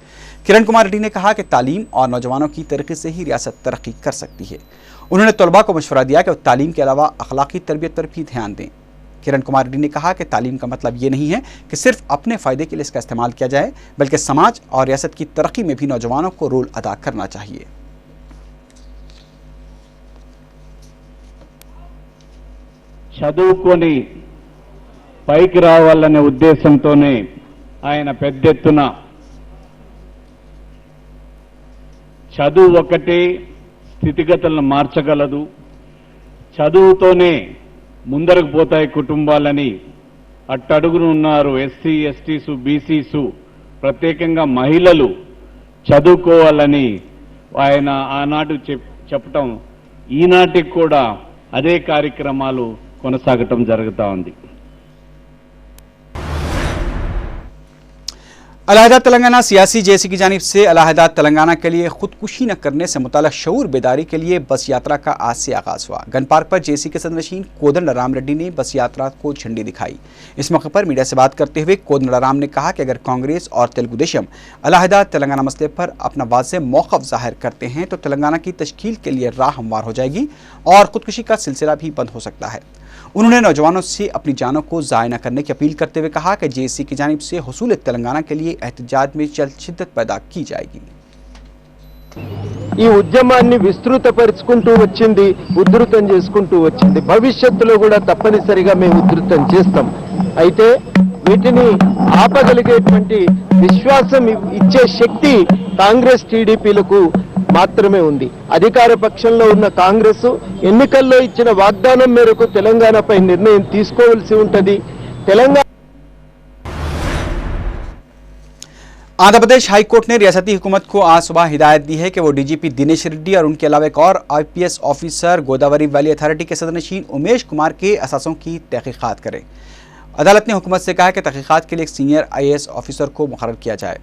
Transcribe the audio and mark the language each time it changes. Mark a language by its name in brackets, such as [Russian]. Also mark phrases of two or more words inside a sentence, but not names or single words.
[Urdu] کرن کمار ریڈی نے کہا کہ تعلیم اور نوجوانوں کی ترقی سے ہی ریاست ترقی کر سکتی ہے. انہوں نے طلبا کو مشورہ دیا کہ وہ تعلیم کے علاوہ اخلاقی تربیت پر بھی دھیان دیں. کرن کمار ریڈی نے کہا کہ تعلیم کا مطلب یہ نہیں ہے کہ صرف اپنے فائدے کے لیے اس کا استعمال کیا جائے، بلکہ سماج اور ریاست کی ترقی میں بھی نوجوانوں کو رول ادا کرنا چاہیے. [Telugu] చదువుకొని పైకి రావాలనే ఉద్దేశంతోనే ఆయన పెద్ద ఎత్తున చదువు ఒకటే స్థితిగతులను మార్చగలదు, చదువుతోనే ముందరకు పోతాయి కుటుంబాలని అట్టడుగున ఉన్నారు ఎస్సీ ఎస్టీసు బీసీసు ప్రత్యేకంగా మహిళలు చదువుకోవాలని ఆయన ఆనాడు చెప్పటం ఈనాటికి కూడా అదే కార్యక్రమాలు కొనసాగటం జరుగుతూ ఉంది. [Urdu] علیحدہ تلنگانہ سیاسی جے سی کی جانب سے علیحدہ تلنگانہ کے لیے خودکشی نہ کرنے سے متعلق شعور بیداری کے لیے بس یاترا کا آج سے آغاز ہوا. گن پارک پر جے سی کے صدرنشین کودنڈ رام ریڈی نے بس یاترا کو جھنڈی دکھائی. اس موقع پر میڈیا سے بات کرتے ہوئے کودنڈ رام نے کہا کہ اگر کانگریس اور تلگو دیشم علیحدہ تلنگانہ مسئلے پر اپنا واضح موقف ظاہر کرتے ہیں تو تلنگانہ کی تشکیل کے لیے راہ ہموار ہو جائے گی اور خودکشی کا سلسلہ بھی بند ہو سکتا ہے. انہوں نے نوجوانوں سے اپنی جانوں کو ضائع نہ کرنے کی اپیل کرتے ہوئے کہا کہ جے سی کی جانب سے حصول تلنگانہ کے لیے احتجاج میں جلد شدت پیدا کی جائے گی. [Telugu] ఈ ఉద్యమాన్ని విస్తృతపరుచుకుంటూ వచ్చింది, ఉధృతం చేసుకుంటూ వచ్చింది. భవిష్యత్తులో కూడా తప్పనిసరిగా మేము ఉధృతం చేస్తాం. అయితే వీటిని ఆపగలిగేటువంటి విశ్వాసం ఇచ్చే శక్తి కాంగ్రెస్ టీడీపీలకు మాత్రమే ఉంది. అధికార పక్షంలో ఉన్న కాంగ్రెస్ ఎన్నికల్లో ఇచ్చిన వాగ్దానం మేరకు తెలంగాణపై నిర్ణయం తీసుకోవాల్సి ఉంటుంది. తెలంగాణ [Urdu] آندھرا پردیش ہائی کورٹ نے ریاستی حکومت کو آج صبح ہدایت دی ہے کہ وہ ڈی جی پی دنیش ریڈی اور ان کے علاوہ ایک اور آئی پی ایس آفیسر گوداوری ویلی اتھارٹی کے صدرنشین امیش کمار کے اثاثوں کی تحقیقات کریں. عدالت نے حکومت سے کہا کہ تحقیقات کے لیے ایک سینئر آئی اے ایس آفیسر کو مقرر کیا جائے.